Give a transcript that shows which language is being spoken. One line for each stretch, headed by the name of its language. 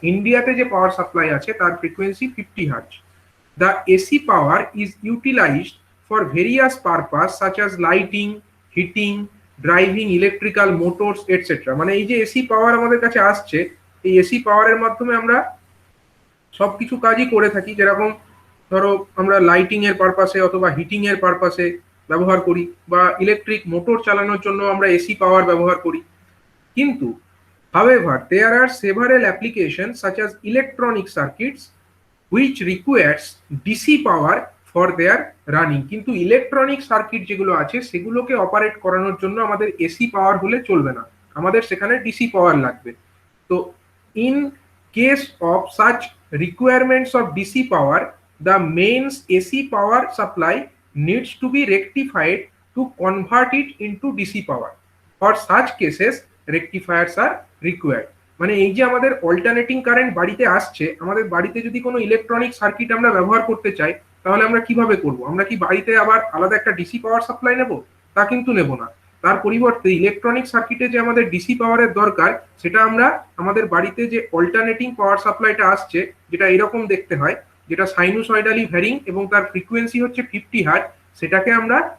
Bangla: ইন্ডিয়াতে যে power supply আছে তার frequency 50 hertz.
English: The AC power is utilised for various purpose such as lighting, heating, driving electrical motors etcetera.
Bangla: মানে এই যে এসি পাওয়ার আমাদের কাছে আসছে, এই এসি পাওয়ারের মাধ্যমে আমরা সবকিছু কাজই করে থাকি। যেরকম ধরো আমরা লাইটিং এর পারপাসে অথবা হিটিং এর পারপাসে ব্যবহার করি, বা ইলেকট্রিক মোটর চালানোর জন্য আমরা এসি পাওয়ার ব্যবহার করি।
English: কিন্তু however there are several applications such as electronic circuits which requires DC power for their running।
Bangla: কিন্তু ইলেকট্রনিক সার্কিট যেগুলো আছে সেগুলোকে অপারেট করানোর জন্য আমাদের এসি পাওয়ার হলে চলবে না, আমাদের সেখানে ডিসি পাওয়ার লাগবে।
English: তো in case of such requirements of DC power, the mains AC power supply needs to be rectified to convert it into DC power. For such cases, rectifiers are required.
Bangla: মানে এই যে আমাদের alternating current বাড়িতে আসছে, আমাদের বাড়িতে যদি কোনো ইলেকট্রনিক সার্কিট আমরা ব্যবহার করতে চাই তাহলে আমরা কিভাবে করব? আমরা কি বাড়িতে আবার আলাদা একটা ডিসি পাওয়ার সাপ্লাই নেব? তা কিন্তু নেব না। তার পরিবর্তে ইলেকট্রনিক সার্কিটে যে আমাদের ডিসি পাওয়ারের দরকার, সেটা আমরা আমাদের বাড়িতে যে অল্টারনেটিং পাওয়ার সাপ্লাইটা আসছে, যেটা এরকম দেখতে হয়, যেটা সাইনোসয়েডালি ভ্যারিং এবং তার ফ্রিকোয়েন্সি হচ্ছে 50 হার্জ, সেটাকে আমরা